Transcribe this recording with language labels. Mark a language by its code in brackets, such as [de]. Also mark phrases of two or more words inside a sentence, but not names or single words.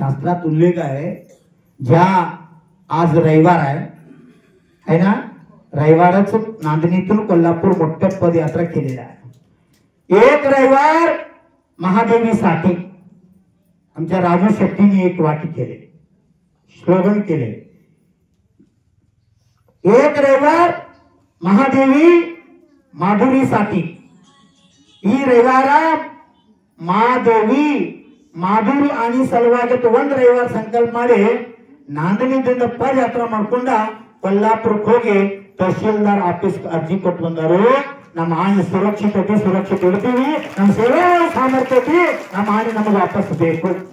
[mr] शास्त्रात उल्लेख आहे, ज्या आज रविवार आहे ना, रविवारच नांदणीतून कोल्हापूर मोठ्या पदयात्रा केलेली आहे. एक रविवार महादेवीसाठी आमच्या राजू शेट्टीने एक वाटी केले, स्लोगन केले, एक रविवार महादेवी माधुरीसाठी. [kn] ಈ ರವಿವಾರ ಮಾದೇವಿ ಮಾಧುರಿ आणि ಸಲುವಾಗಿ ಒಂದು ರವಿವಾರ ಸಂಕಲ್ಪ ಮಾಡಿ ನಾಂದಣಿದಿಂದ ಪದಯಾತ್ರೆ ಮಾಡ್ಕೊಂಡ ಕೊಲ್ಲಾಪುರಕ್ಕೆ ಹೋಗಿ ತಹಶೀಲ್ದಾರ್ ಆಫೀಸ್ ಅರ್ಜಿ ಕೊಟ್ಟು ಬಂದರು. ನಮ್ಮ ಆನೆ ಸುರಕ್ಷಿತ ಇಡ್ತೀವಿ, ನಮ್ಮ ಸೇವಾ ಸಾಮರ್ಥ್ಯ ಐತಿ, ನಮ್ಮ ಆನೆ ನಮಗೆ ವಾಪಸ್ ಬೇಕು.